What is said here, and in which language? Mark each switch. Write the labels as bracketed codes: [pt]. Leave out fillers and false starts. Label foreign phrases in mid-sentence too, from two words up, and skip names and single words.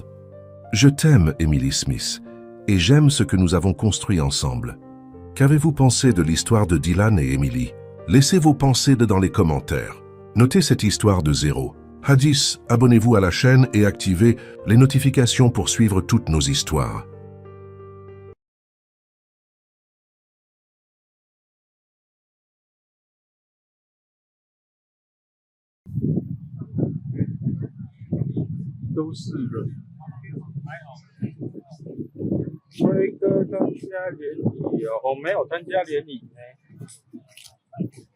[fr] Je t'aime, Emily Smith, et j'aime ce que nous avons construit ensemble. Qu'avez-vous pensé de l'histoire de Dylan et Emily? Laissez vos pensées dans les commentaires. Notez cette histoire de 0. Hadis, abonnez-vous à la chaîne et activez les notifications pour suivre toutes nos histoires. [zh] 都是人。辉哥参加联谊哦，我没有参加联谊呢。